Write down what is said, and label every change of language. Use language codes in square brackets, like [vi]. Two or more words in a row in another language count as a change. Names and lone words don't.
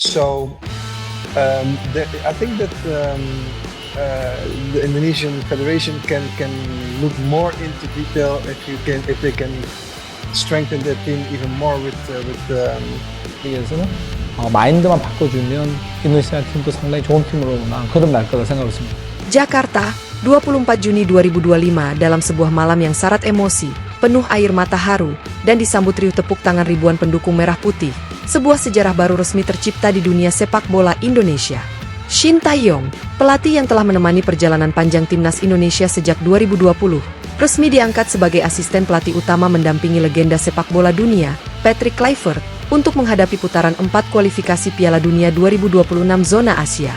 [en] So I think that the Indonesian Federation can look more into detail if they can strengthen their team even more [ko] 위해서 마인드만 바꿔주면 인도네시아 팀도 상당히 좋은 팀으로 거듭날 거다 생각을 했습니다. [id] Jakarta, 24 Juni 2025 dalam sebuah malam yang syarat emosi, penuh air mata haru, dan disambut riuh tepuk tangan ribuan pendukung merah putih, sebuah sejarah baru resmi tercipta di dunia sepak bola Indonesia. Shin Tae-yong, pelatih yang telah menemani perjalanan panjang timnas Indonesia sejak 2020, resmi diangkat sebagai asisten pelatih utama mendampingi legenda sepak bola dunia, Patrick Kluivert, untuk menghadapi putaran 4 kualifikasi Piala Dunia 2026 zona Asia.